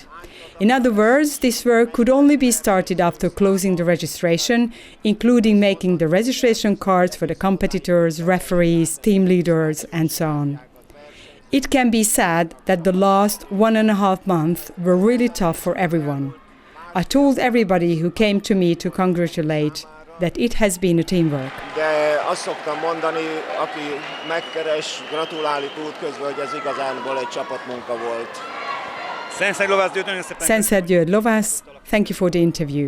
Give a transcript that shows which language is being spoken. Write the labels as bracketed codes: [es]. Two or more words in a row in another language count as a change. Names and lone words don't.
[en] In other words, this work could only be started after closing the registration, including making the registration cards for the competitors, referees, team leaders, and so on. It can be said that the last 1.5 months were really tough for everyone. I told everybody who came to me to congratulate that it has been a teamwork. [hu] De azt szoktam mondani, aki megkeres, gratuláljuk útközben, hogy ez igazánból egy csapatmunka volt. [en] Sensei Győr Lovász, thank you for the interview.